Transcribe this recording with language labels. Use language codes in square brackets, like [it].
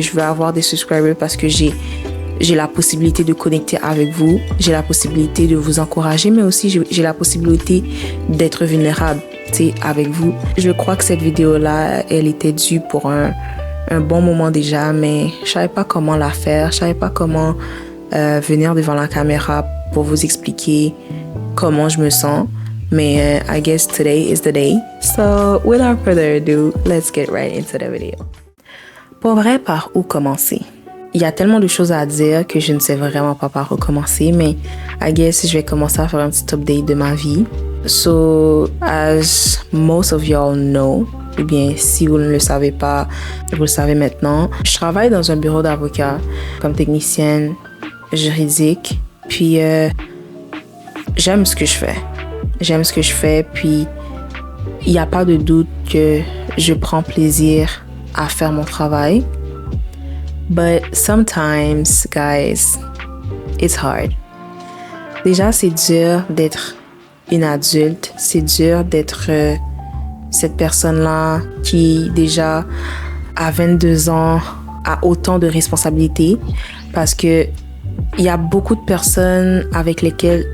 [fr] Je veux avoir des subscribers parce que j'ai la possibilité de connecter avec vous, j'ai la possibilité de vous encourager, mais aussi j'ai la possibilité d'être vulnérable, avec vous. Je crois que cette vidéo-là, elle était due pour un bon moment déjà, mais je savais pas comment la faire, je savais pas comment venir devant la caméra pour vous expliquer comment je me sens. Mais [en] I guess today is the day. So, without further ado, let's get right into the video. [fr] Pour vrai, par où commencer? Il y a tellement de choses à dire que je ne sais vraiment pas par où commencer, mais [en] I guess [fr] je vais commencer à faire un petit update de ma vie. [en] So, as most of y'all know, [fr] ou bien si vous ne le savez pas, vous le savez maintenant, je travaille dans un bureau d'avocat comme technicienne juridique, puis j'aime ce que je fais. J'aime ce que je fais, puis il n'y a pas de doute que je prends plaisir à faire mon travail. [en] But sometimes, guys, it's hard. [fr] Déjà, c'est dur d'être une adulte. C'est dur d'être cette personne-là qui, déjà, à 22 ans, a autant de responsabilités. Parce que il y a beaucoup de personnes avec lesquelles...